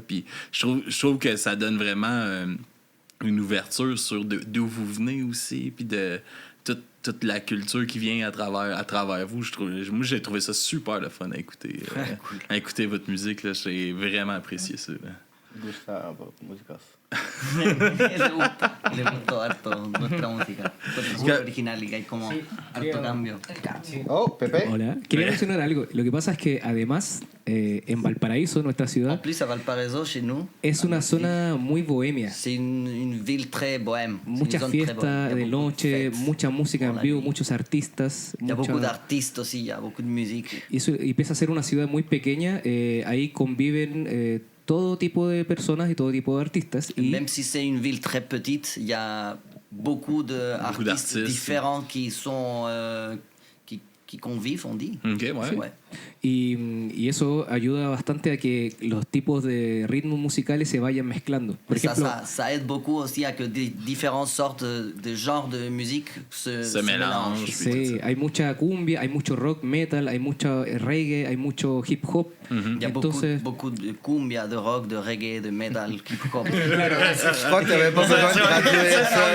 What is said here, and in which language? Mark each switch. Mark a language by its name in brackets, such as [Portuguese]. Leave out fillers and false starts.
[French] Puis je trouve que ça donne vraiment une ouverture sur d'où vous venez aussi, puis de toute la culture qui vient à travers vous. Moi, j'ai trouvé ça super le fun à écouter. À écouter votre musique, là, j'ai vraiment apprécié ça. [Spanish] Gusta músicas. Le gustó harto nuestra música. Es muy original y hay como harto cambio. Oh, Pepe. Hola. Quería mencionar algo. Lo que pasa es que además en Valparaíso, nuestra ciudad, [French] En plus, à Valparaiso, chez nous, [Spanish] es una zona muy bohemia. [French] c'est une ville très bohème. [Spanish] Muchas fiestas de noche, mucha música en vivo, muchos artistas. [French] Il y a beaucoup d'artistes aussi, il y a beaucoup de musique. [Spanish] Y pese a ser una ciudad muy pequeña, ahí conviven todo tipo de personas y todo tipo de artistas. Y [French] même si c'est une ville très petite, il y a beaucoup d'artistes différents qui sont qui convivent, on dit. Okay, ouais. Ouais. [Spanish] Y eso ayuda bastante a que los tipos de ritmos musicales se vayan mezclando. Por ejemplo, [French] ça aide beaucoup aussi à que différentes sortes de genres de musique se mélangent. [Spanish] Sí, hay mucha cumbia, hay mucho rock, metal, hay mucho reggae, hay mucho hip hop. [French] Il y a beaucoup de cumbia, de rock, de reggae, de metal, hip hop. Je crois que tu n'avais pas besoin de traduire ça.